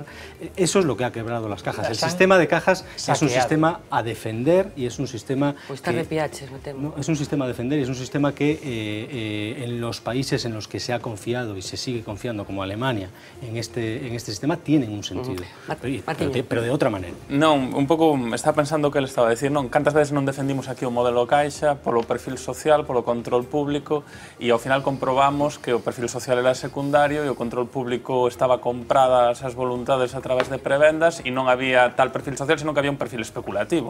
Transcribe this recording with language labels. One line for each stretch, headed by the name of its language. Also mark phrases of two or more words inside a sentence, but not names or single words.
Spanish: Eso es lo que ha quebrado las cajas. El sistema de cajas es un sistema a defender y es un sistema... Pues está RPH, me temo. Es un sistema a defender y es un sistema que en los países en los que se ha confiado y se sigue confiando, como Alemania, en este sistema, tienen un sentido. Pero de otra manera.
Galician: Non, un pouco estaba pensando que ele estaba a decir, non, cantas veces non defendimos aquí o modelo Caixa polo perfil social, polo control público, e ao final comprobamos que o perfil social era secundario e o control público estaba compradas as voluntades a través de prebendas e non había tal perfil social, senón que había un perfil especulativo.